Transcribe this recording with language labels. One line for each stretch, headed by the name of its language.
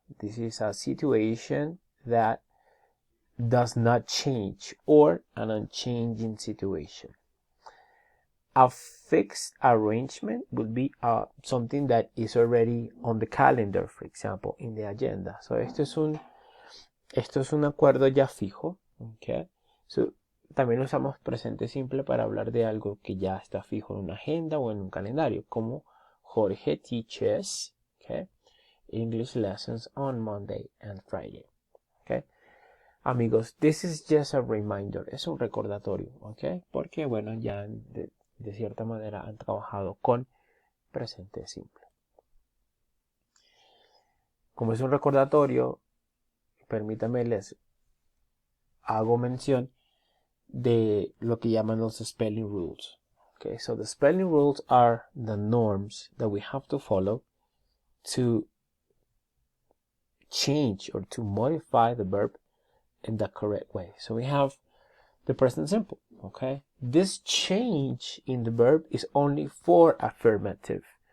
English: This is a situation that does not change, or an unchanging situation. A fixed arrangement would be something that is already on the calendar, for example, in the agenda.
Spanish: So esto es un acuerdo ya fijo. Okay. So también usamos presente simple para hablar de algo que ya está fijo en una agenda o en un calendario, como Jorge
English: teaches, okay, English lessons on Monday and Friday.
Spanish: Okay. Amigos,
English: this is just a reminder,
Spanish: es un recordatorio, okay, porque bueno, ya de cierta manera han trabajado con presente simple. Como es un recordatorio, permítanme les hago mención de lo que llaman los spelling rules.
English: Okay, so the spelling rules are the norms that we have to follow to change or to modify the verb in the correct way. So we have the present simple. Okay, this change in the verb is only for affirmative.